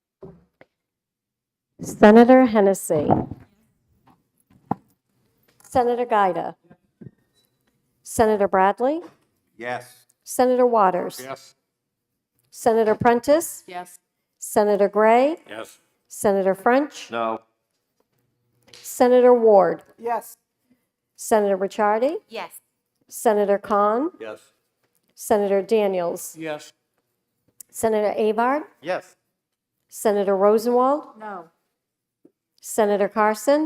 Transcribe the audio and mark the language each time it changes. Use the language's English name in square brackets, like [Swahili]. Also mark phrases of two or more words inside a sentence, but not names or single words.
[English] Senator Hennessy. Senator Gaida. Senator Bradley. Yes. Senator Waters. Yes. Senator Prentice. Yes. Senator Gray. Yes. Senator French. No. Senator Ward. Yes. Senator Ricciardi. Yes. Senator Khan. Yes. Senator Daniels. Yes. Senator Avard. Yes. Senator Rosenwald. No. Senator Carson.